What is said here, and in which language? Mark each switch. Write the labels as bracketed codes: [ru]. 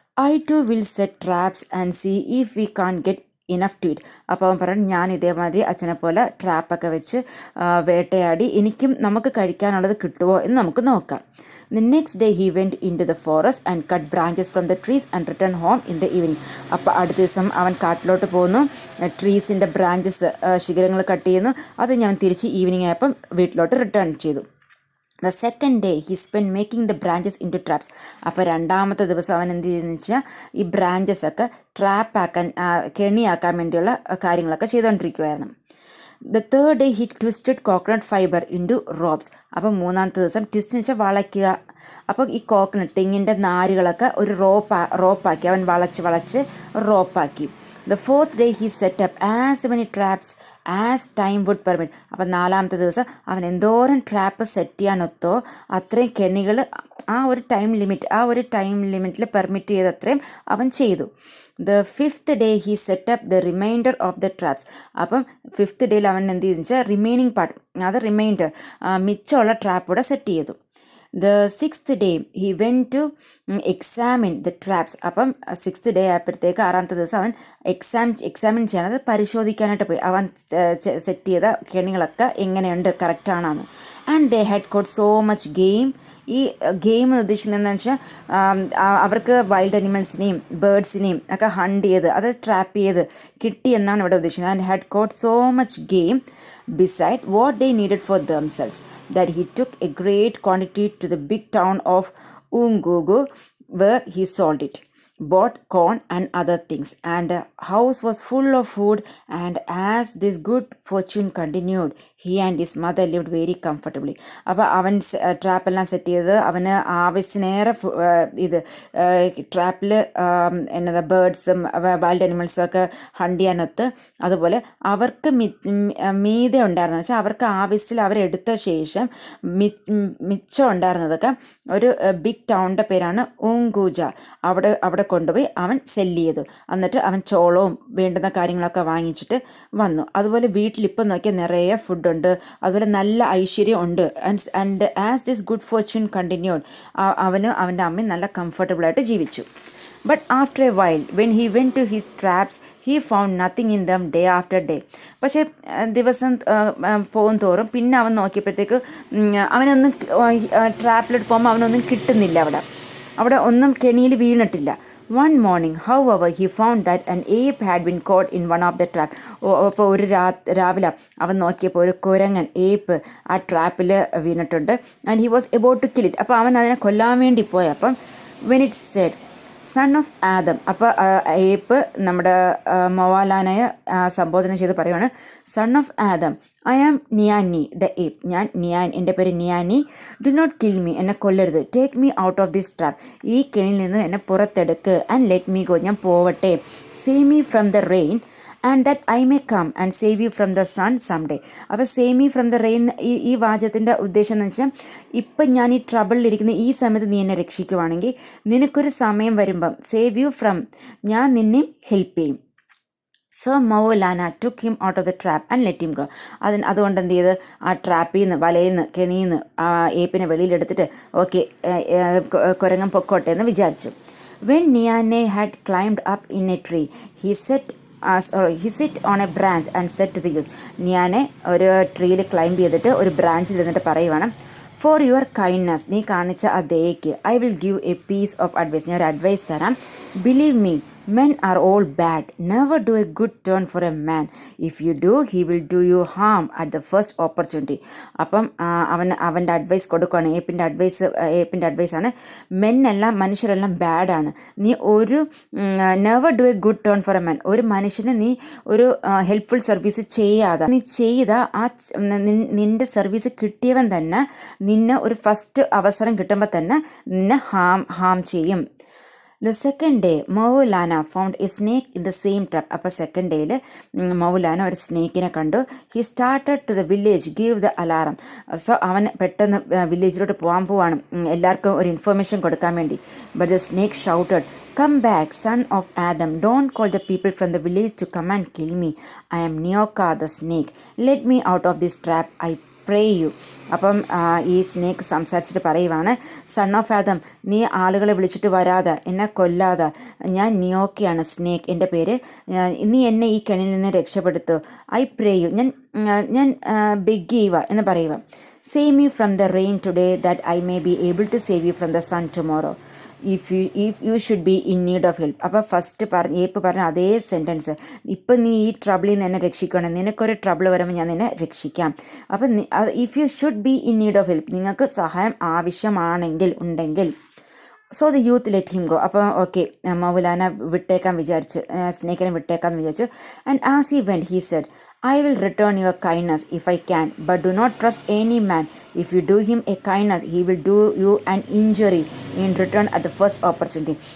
[en] "I too will set traps and see if we can't get enough to it." [ml] അപ്പോൾ അവൻ പറഞ്ഞു, ഞാൻ ഇതേമാതിരി അച്ഛനെ പോലെ ട്രാപ്പൊക്കെ വെച്ച് വേട്ടയാടി നമുക്ക് കഴിക്കാനുള്ളത് കിട്ടുമോ എന്ന് നമുക്ക് നോക്കാം. [en] The next day he went into the forest and cut branches from the trees and returned home in the evening. [ml] അപ്പോൾ അടുത്ത ദിവസം അവൻ കാട്ടിലോട്ട് പോകുന്നു, ട്രീസിൻ്റെ ബ്രാഞ്ചസ്, ശിഖരങ്ങൾ കട്ട് ചെയ്യുന്നു. അത് ഞാൻ തിരിച്ച് ഈവനിങ് ആയപ്പം വീട്ടിലോട്ട് റിട്ടേൺ ചെയ്തു. [en] The second day he spent making the branches into traps. [ml] അപ്പോൾ രണ്ടാമത്തെ ദിവസം അവൻ എന്ത് ചെയ്തെന്ന് വെച്ചാൽ ഈ ബ്രാഞ്ചസ് ഒക്കെ ട്രാപ്പാക്കാൻ, കെണിയാക്കാൻ വേണ്ടിയുള്ള കാര്യങ്ങളൊക്കെ ചെയ്തുകൊണ്ടിരിക്കുമായിരുന്നു. [en] The third day he twisted coconut fiber into ropes. [ml] അപ്പം മൂന്നാമത്തെ ദിവസം ട്വിസ്റ്റ് എന്ന് വെച്ചാൽ വളയ്ക്കുക. അപ്പോൾ ഈ തെങ്ങിൻ്റെ നാരുകളൊക്കെ ഒരു റോപ്പാക്കി അവൻ വളച്ച് റോപ്പാക്കി. [en] The fourth day he set up as many traps as time would permit. [ml] അപ്പം നാലാമത്തെ ദിവസം അവൻ എന്തോരം ട്രാപ്പ് സെറ്റ് ചെയ്യാനൊത്തോ അത്രയും കെണികൾ ആ ഒരു ടൈം ലിമിറ്റിൽ പെർമിറ്റ് ചെയ്തത്രയും അവൻ ചെയ്തു. [en] The fifth day he set up the remainder of the traps. [ml] അപ്പം ഫിഫ്ത്ത് ഡേയിൽ അവൻ എന്ത് ചെയ്തെന്ന് വെച്ചാൽ റിമൈനിങ് പാർട്ട്, അത് മിച്ചമുള്ള ട്രാപ്പ് കൂടെ സെറ്റ് ചെയ്തു. [en] The sixth day he went to examine the traps. [ml] അപ്പം സിക്സ്ത് ഡേ ആയപ്പോഴത്തേക്ക് ആറാമത്തെ ദിവസം അവൻ എക്സാമിൻ ചെയ്യാൻ, അത് പരിശോധിക്കാനായിട്ട് പോയി. അവൻ സെറ്റ് ചെയ്ത കെണികളൊക്കെ എങ്ങനെയുണ്ട്, കറക്റ്റാണെന്ന്. [en] And they had caught so much game. [ml] ഈ ഗെയിം ഉദ്ദേശിക്കുന്നത് എന്താണെന്ന് വെച്ചാൽ അവർക്ക് വൈൽഡ് അനിമൽസിനെയും ബേർഡ്സിനെയും ഒക്കെ ഹണ്ട് ചെയ്ത് അത് ട്രാപ്പ് ചെയ്ത് കിട്ടി എന്നാണ് ഇവിടെ ഉദ്ദേശിക്കുന്നത്. [en] And had caught so much game beside what they needed for themselves, that he took a great quantity to the big town of Ungugu, where he sold it, bought corn and other things, and the house was full of food. And as this good fortune continued, he and his mother lived very comfortably. [ml] അപ്പോൾ അവൻ ട്രാപ്പെല്ലാം set ചെയ്ത് അവന് ആവശ്യത്തിനേറെ ഇത് ട്രാപ്പിൽ എന്നതാ ബേർഡ്സും wild അനിമൽസും ഒക്കെ hunt ചെയ്യാനൊത്ത്. അതുപോലെ അവർക്ക് മീതെ ഉണ്ടായിരുന്നത് വെച്ചാൽ അവർക്ക് ആവശ്യത്തിൽ അവരെടുത്ത ശേഷം മിച്ചം ഉണ്ടായിരുന്നതൊക്കെ ഒരു ബിഗ് ടൗണിൻ്റെ പേരാണ് ഉങ്കൂജ. അവിടെ കൊണ്ടുപോയി അവൻ സെല്ല് ചെയ്തു. എന്നിട്ട് അവൻ ചോളവും വേണ്ടുന്ന കാര്യങ്ങളൊക്കെ വാങ്ങിച്ചിട്ട് വന്നു. അതുപോലെ വീട്ടിലിപ്പം നോക്കിയാൽ നിറയെ ഫുഡുണ്ട്, അതുപോലെ നല്ല ഐശ്വര്യം ഉണ്ട്. [en] and as this good fortune continued, [ml] അവനും അവൻ്റെ അമ്മയും നല്ല കംഫർട്ടബിളായിട്ട് ജീവിച്ചു. [en] But after a while when he went to his traps he found nothing in them day after day. [ml] പക്ഷേ ദിവസം പോകും തോറും പിന്നെ അവൻ നോക്കിയപ്പോഴത്തേക്ക് അവനൊന്നും ട്രാപ്പിലോട്ട് പോകുമ്പോൾ അവനൊന്നും കിട്ടുന്നില്ല. അവിടെ ഒന്നും കെണിയിൽ വീണിട്ടില്ല. [en] One morning, however, he found that an ape had been caught in one of the traps. [ml] അപ്പോൾ ഒരു രാവിലെ അവൻ നോക്കിയപ്പോൾ ഒരു കുരങ്ങൻ ഏപ്പ് ആ ട്രാപ്പിൽ വീണിട്ടുണ്ട്. [en] And he was about to kill it. [ml] അപ്പോൾ അവൻ അതിനെ കൊല്ലാൻ വേണ്ടി പോയി. [en] അപ്പം when it said son of Adam, [ml] അപ്പോൾ ഏപ്പ് നമ്മുടെ മൗലാനയെ സംബോധന ചെയ്ത് പറയുവാണ്, [en] son of Adam, I am Niani the ape, [ml] ഞാൻ നിയാൻ, എൻ്റെ പേര് നിയാനി, [en] do not kill me, [ml] എന്നെ കൊല്ലരുത്, [en] take me out of this trap, [ml] ഈ കെണിയിൽ നിന്ന് എന്നെ പുറത്തെടുക്ക്, [en] and let me go, [ml] ഞാൻ പോവട്ടെ, [en] Save me from the rain and that I may come and save you from the sun some day. [ml] അപ്പോൾ [en] save me from the rain, [ml] ഈ വാചകത്തിൻ്റെ ഉദ്ദേശം എന്ന് വെച്ചാൽ ഇപ്പം ഞാൻ ഈ ട്രബിളിലിരിക്കുന്ന ഈ സമയത്ത് നീ എന്നെ രക്ഷിക്കുവാണെങ്കിൽ നിനക്കൊരു സമയം വരുമ്പം സേവ് യു ഫ്രം, ഞാൻ നിന്നെ ഹെൽപ്പ് ചെയ്യും. [en] So Maulana took him out of the trap and let him go. [ml] അതുകൊണ്ട് എന്ത് ചെയ്ത് ആ ട്രാപ്പിൽ നിന്ന്, വലയിൽ നിന്ന്, കെണിയിൽ നിന്ന് ആ ഏപ്പിനെ വെളിയിലെടുത്തിട്ട് ഓക്കെ കുരങ്ങൻ പൊക്കോട്ടെ എന്ന് വിചാരിച്ചു. [en] When Niani had climbed up in a tree he sit on a branch and said to the youth. [ml] നിയാനെ ഒരു ട്രീയിൽ ക്ലൈംബ് ചെയ്തിട്ട് ഒരു ബ്രാഞ്ചിൽ നിന്നിട്ട് പറയുവാണ്, [en] for your kindness, [ml] നീ കാണിച്ച ആ ദയയ്ക്ക്, [en] I will give a piece of advice, [ml] ഞാൻ ഒരു അഡ്വൈസ് തരാം. [en] Believe me, men are all bad, never do a good turn for a man, if you do he will do you harm at the first opportunity. [ml] അപ്പം അവൻ്റെ advice കൊടുക്കുകയാണ്. ഏപ്പിൻ്റെ അഡ്വൈസാണ്, മെന്നെല്ലാം, മനുഷ്യരെല്ലാം ബാഡാണ്, നീ ഒരു [en] never do a good turn for a man, [ml] ഒരു മനുഷ്യന് നീ ഒരു ഹെൽപ്ഫുൾ സർവീസ് ചെയ്യാതെ, നീ ചെയ്ത ആ നിൻ്റെ സർവീസ് കിട്ടിയവൻ തന്നെ നിന്നെ ഒരു ഫസ്റ്റ് അവസരം കിട്ടുമ്പോൾ തന്നെ നിന്നെ ഹാം ചെയ്യും. [en] The second day, Maulana found a snake in the same trap. [ml] അപ്പോൾ സെക്കൻഡ് ഡേയിൽ മൗലാന ഒരു സ്നേക്കിനെ കണ്ടു. [en] He started to the village, give the alarm. [ml] So അവൻ പെട്ടെന്ന് വില്ലേജിലോട്ട് പോവാണ് എല്ലാവർക്കും ഒരു ഇൻഫർമേഷൻ കൊടുക്കാൻ വേണ്ടി. [en] But the snake shouted, come back, son of Adam. Don't call the people from the village to come and kill me. I am Nyoka the snake. Let me out of this trap, I pray you. [ml] അപ്പം ഈ snake സംസാരിച്ചിട്ട് പറയുവാണ്, [en] son of Adam, [ml] നീ ആളുകളെ വിളിച്ചിട്ട് വരാതെ, എന്നെ കൊല്ലാതെ, ഞാൻ നിയോക്കയാണ്, സ്നേക്ക് എൻ്റെ പേര്, നീ എന്നെ ഈ കെണിയിൽ നിന്ന് രക്ഷപ്പെടുത്തു, [en] I pray you, [ml] ഞാൻ ബെഗ് ചെയ്യുക എന്ന് പറയുക. [en] Save me from the rain today that I may be able to save you from the sun tomorrow, if you should be in need of help. [ml] അപ്പോൾ ഫസ്റ്റ് ഏപ്പ് പറഞ്ഞ അതേ sentence, ഇപ്പം നീ ഈ ട്രബിളിൽ നിന്ന് എന്നെ രക്ഷിക്കണം, നിനക്കൊരു ട്രബിൾ വരുമ്പോൾ ഞാൻ നിന്നെ രക്ഷിക്കാം. [en] അപ്പം if you should be in need of help, [ml] നിങ്ങൾക്ക് സഹായം ഉണ്ടെങ്കിൽ. [en] So the youth let him go. [ml] അപ്പോൾ ഓക്കെ, മൗലാന വിട്ടേക്കാൻ വിചാരിച്ചു, സ്നേക്കിനെ വിട്ടേക്കാന്ന് വിചാരിച്ചു. [en] And as he went he said, I will return your kindness if I can, but do not trust any man. If you do him a kindness, he will do you an injury in return at the first opportunity.